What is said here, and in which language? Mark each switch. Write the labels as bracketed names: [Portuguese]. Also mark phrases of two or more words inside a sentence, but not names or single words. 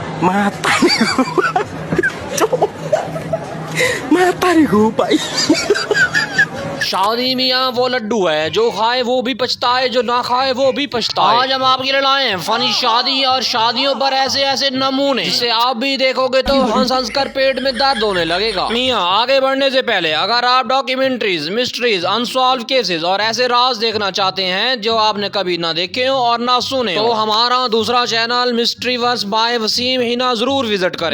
[Indonesian] Mata nih gua. Cuk. Mata nih gua, Pak. [Hindi] शादी मियाँ वो लड्डू है जो खाए वो भी पछताए, जो ना खाए वो भी पछताए। आज हम आपके लिए लाए हैं फनी शादी और शादियों पर ऐसे ऐसे नमूने जिसे आप भी देखोगे तो हंस हंस कर पेट में दर्द होने लगेगा। मियाँ आगे बढ़ने से पहले अगर आप डॉक्यूमेंट्रीज, मिस्ट्रीज, [English] unsolved cases [Hindi] और ऐसे राज देखना चाहते हैं जो आपने कभी ना देखे हो और ना सुने तो हमारा दूसरा चैनल मिस्ट्री वर्स बाय वसीम हिना जरूर विजिट करें।